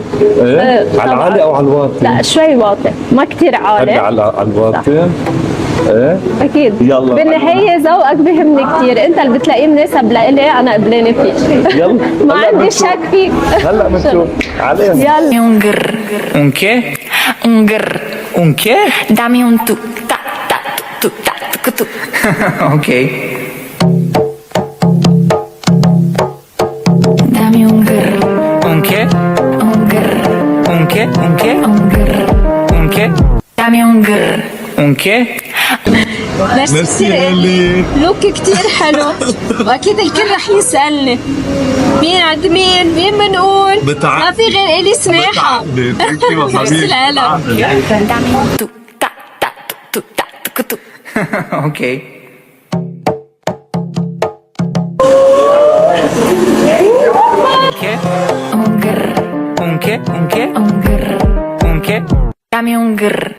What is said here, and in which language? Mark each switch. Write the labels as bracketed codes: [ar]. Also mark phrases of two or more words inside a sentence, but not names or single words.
[ar] ايه؟ على طبعاً. العالي او على الواطي؟ لا شوي واطي، ما كتير عالي. حابه على الواطي؟ ايه؟ اكيد. يلا. بالنهايه ذوقك بيهمني كثير، انت اللي بتلاقيه مناسب لإلي انا قبلانه فيك. يلا. ما هلأ عندي بنشوف. شك فيك. هلا بنشوف علينا. يلا. [es] Un grr, un qué? Un grr, un qué? Dame un tu, ta, tu. Ok. Dame un grr. Un qué? Un grr. Un qué? Un qué? Un grr. Un qué? Dame un grr. Un qué? [ar] ميرسي ليلي. لوك كتير حلو، واكيد الكل رح يسالني مين عند مين بنقول. ما في غير الي سماحه. ميرسي لك. [es] Dame un tu, ta, tu. Ok. Un qué? Un grr. Un qué? Un qué? Un grr. Un qué? Dame un grr.